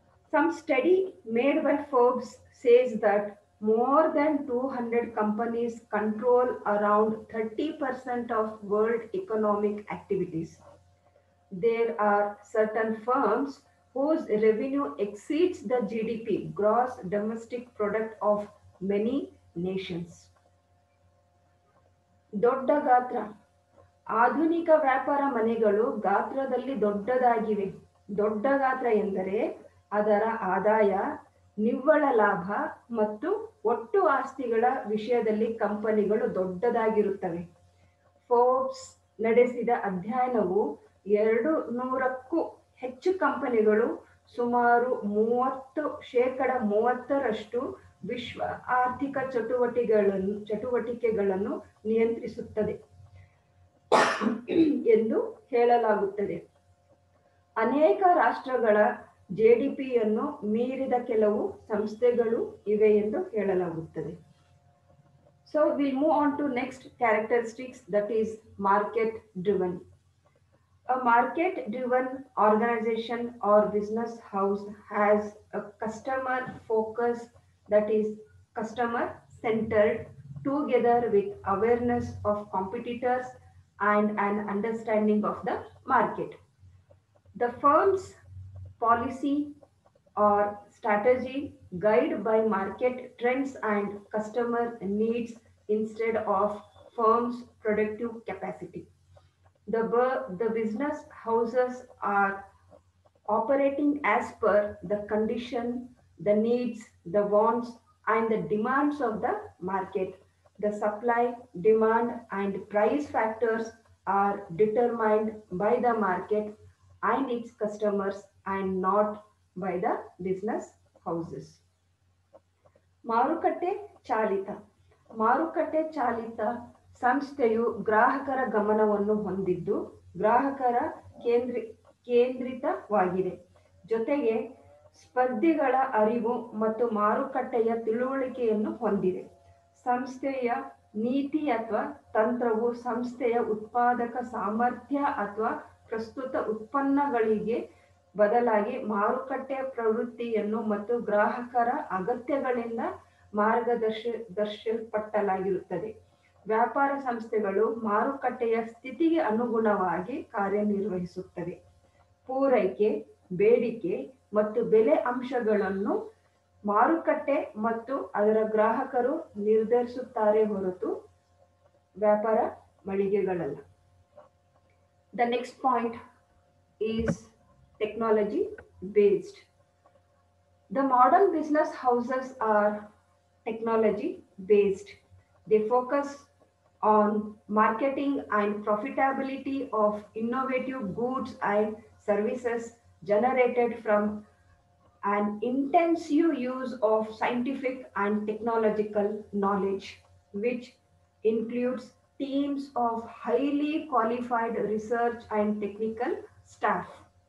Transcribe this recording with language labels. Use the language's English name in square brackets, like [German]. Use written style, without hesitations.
[English] Some study made by Forbes says that more than 200 companies control around 30% of world economic activities. There are certain firms whose revenue exceeds the GDP, gross domestic product, of many nations. [Kannada] ದೊಡ್ಡ ಗಾತ್ರ. ಆಧುನಿಕ ವ್ಯಾಪಾರ ಮನೆಗಳು ಗಾತ್ರದಲ್ಲಿ ದೊಡ್ಡದಾಗಿವೆ. ದೊಡ್ಡ ಗಾತ್ರ ಎಂದರೆ ಅದರ ಆದಾಯ, ನಿವ್ವಳ ಲಾಭ ಮತ್ತು ಒಟ್ಟು ಆಸ್ತಿಗಳ ವಿಷಯದಲ್ಲಿ ಕಂಪನಿಗಳು ದೊಡ್ಡದಾಗಿರುತ್ತವೆ. ಫೋರ್ಬ್ಸ್ ನಡೆಸಿದ ಅಧ್ಯಯನವು 200ಕ್ಕೂ ಹೆಚ್ಚು ಕಂಪನಿಗಳು, ಸುಮಾರು 30% ವಿಶ್ವ ಆರ್ಥಿಕ ಚಟುವಟಿಕೆಗಳನ್ನು ನಿಯಂತ್ರಿಸುತ್ತದೆ ಎಂದು ಹೇಳಲಾಗುತ್ತದೆ. ಅನೇಕ ರಾಷ್ಟ್ರಗಳ ಜಿಡಿಪಿಯನ್ನು ಮೀರಿದ ಕೆಲವು ಸಂಸ್ಥೆಗಳು ಇವೆ ಎಂದು ಹೇಳಲಾಗುತ್ತದೆ. [English] So we'll move on to next characteristics, that is market driven. A market-driven organization or business house has a customer focus, that is customer-centered, together with awareness of competitors and an understanding of the market. The firm's policy or strategy guided by market trends and customer needs instead of firm's productive capacity. The business houses are operating as per the condition, the needs, the wants and the demands of the market. The supply, demand and price factors are determined by the market and its customers and not by the business houses. [Kannada] ಮಾರುಕಟ್ಟೆ ಚಾಲಿತ. ಮಾರುಕಟ್ಟೆ ಚಾಲಿತ ಸಂಸ್ಥೆಯು ಗ್ರಾಹಕರ ಗಮನವನ್ನು ಹೊಂದಿದ್ದು ಗ್ರಾಹಕರ ಕೇಂದ್ರಿತವಾಗಿದೆ. ಜೊತೆಗೆ ಸ್ಪರ್ಧಿಗಳ ಅರಿವು ಮತ್ತು ಮಾರುಕಟ್ಟೆಯ ತಿಳುವಳಿಕೆಯನ್ನು ಹೊಂದಿದೆ. ಸಂಸ್ಥೆಯ ನೀತಿ ಅಥವಾ ತಂತ್ರವು ಸಂಸ್ಥೆಯ ಉತ್ಪಾದಕ ಸಾಮರ್ಥ್ಯ ಅಥವಾ ಪ್ರಸ್ತುತ ಉತ್ಪನ್ನಗಳಿಗೆ ಬದಲಾಗಿ ಮಾರುಕಟ್ಟೆ ಪ್ರವೃತ್ತಿಯನ್ನು ಮತ್ತು ಗ್ರಾಹಕರ ಅಗತ್ಯಗಳಿಂದ ಮಾರ್ಗದರ್ಶಿಸಲ್ಪಟ್ಟಲಾಗಿರುತ್ತದೆ. ವ್ಯಾಪಾರ ಸಂಸ್ಥೆಗಳು ಮಾರುಕಟ್ಟೆಯ ಸ್ಥಿತಿಗೆ ಅನುಗುಣವಾಗಿ ಕಾರ್ಯನಿರ್ವಹಿಸುತ್ತವೆ. ಪೂರೈಕೆ, ಬೇಡಿಕೆ ಮತ್ತು ಬೆಲೆ ಅಂಶಗಳನ್ನು ಮಾರುಕಟ್ಟೆ ಮತ್ತು ಅದರ ಗ್ರಾಹಕರು ನಿರ್ಧರಿಸುತ್ತಾರೆ ಹೊರತು ವ್ಯಾಪಾರ ಮಳಿಗೆಗಳಲ್ಲ. [English] The next point is technology based. The modern business houses are technology based. They focus on marketing and profitability of innovative goods and services generated from an intensive use of scientific and technological knowledge, which includes teams of highly qualified research and technical staff.